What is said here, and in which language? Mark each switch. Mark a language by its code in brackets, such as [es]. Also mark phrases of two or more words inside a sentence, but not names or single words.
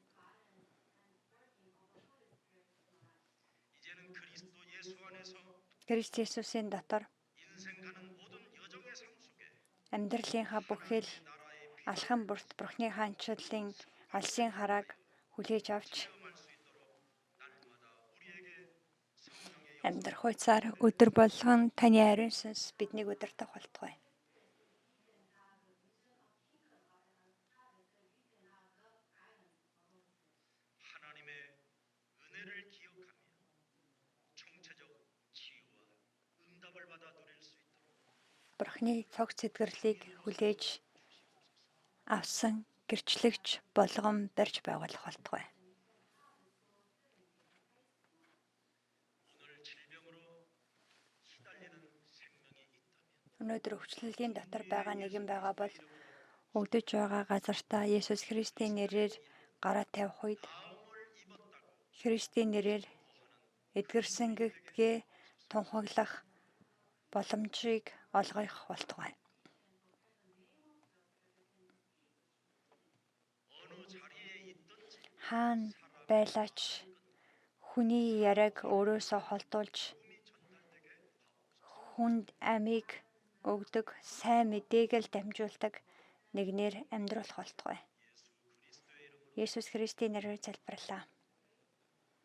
[mn] Христ Есүсийн дотор амьдралынхаа бүхэл алхам бүрт Бурханы хаанчлалын алсын харааг хүлээж авч амьдрах хуйцаар өдөр болгон таны ариун сүнс биднийг удирдах болтугай. [ko] 하나님의 은혜를 기억하며 총체적 치유와 응답을 받아 누릴 수 있도록 [mn] Бурхны цогц сэдгэрлийг хүлээж авсан гэрчлэгч болгон барьж байгуулах болтугай. [ko] 오늘 질병으로 시달리는 생명이 있다면 [mn] Өнөөдөр өвчлөлийн дотор байгаа нэгэн байгаа бол өгдөж байгаа газартаа Есүс Христийн нэрээр гараа тавих үед [ko] 마음을 입었다고 [mn] Христийн нэрээр эдгэрсэн гэдгээ тунхаглах боломжийг олгох болтугай. [ko] 어느 자리에 있든지 [mn] Хаана байлаач хүний яриаг өөрөөсөө холдуулж хүнд амийг өгдөг сайн мэдээг л дамжуулдаг нэгнээр амьдруулах болтугай. Есүс Христийн нэрээр залбирлаа.